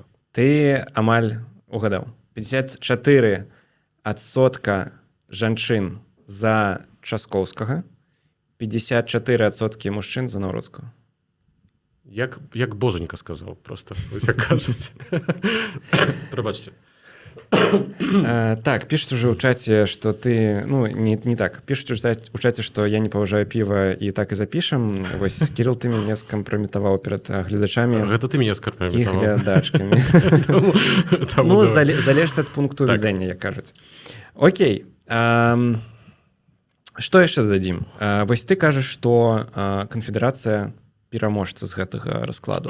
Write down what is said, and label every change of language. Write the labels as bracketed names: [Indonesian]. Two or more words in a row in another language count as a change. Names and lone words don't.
[Belarusian] Ты амаль угадаў. 54% жанчын за Часкоўскага, 54% мужчын за Наўроцкага. Як боженька сказаў, просто, як кажуць. Прабачце. [Russian] Так, пишут уже в чате, что ты... Ну, не так. Пишут уже в чате, что я [Belarusian] не паважаю піва, і [Russian] так і запишем. [Belarusian] Вось, Кирилл, ты мяне скампраметаваў перад гледачамі. Гэта ты мяне скампраметаваў. І глядачкамі. Ну, залежыць ад пункту вядзення, як кажуць. Окей. Што яшчэ дадзім? Вось ты кажаш, што канфедэрацыя пераможца з гэтага раскладу.